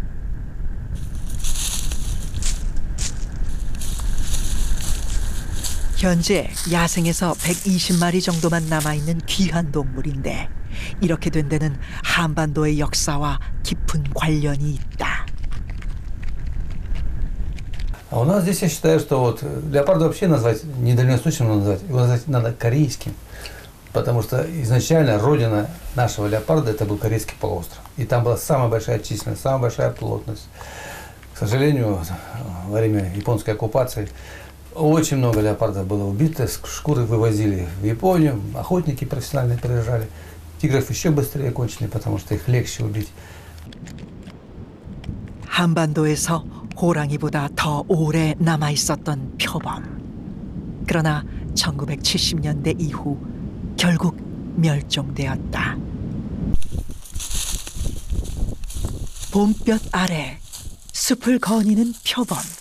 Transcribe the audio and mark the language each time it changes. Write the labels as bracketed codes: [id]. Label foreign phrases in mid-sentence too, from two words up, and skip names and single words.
[ko] 현재 야생에서 120마리 정도만 남아있는 귀한 동물인데 이렇게 된 데는 한반도의 역사와 깊은 관련이 있다. [ru] А у нас здесь я считаю, что вот леопарда вообще назвать недальносущим назвать, его назвать надо корейским, потому что изначально родина нашего леопарда это был Корейский полуостров, и там была самая большая численность, самая большая плотность. К сожалению, во время японской оккупации очень много леопардов было убито, шкуры вывозили в Японию, охотники профессиональные приезжали. Тигров еще быстрее кончили, потому что их легче убить. [ko] 한반도에서 호랑이보다 더 오래 남아 있었던 표범. 그러나 1970년대 이후 결국 멸종되었다. 봄볕 아래 숲을 거니는 표범.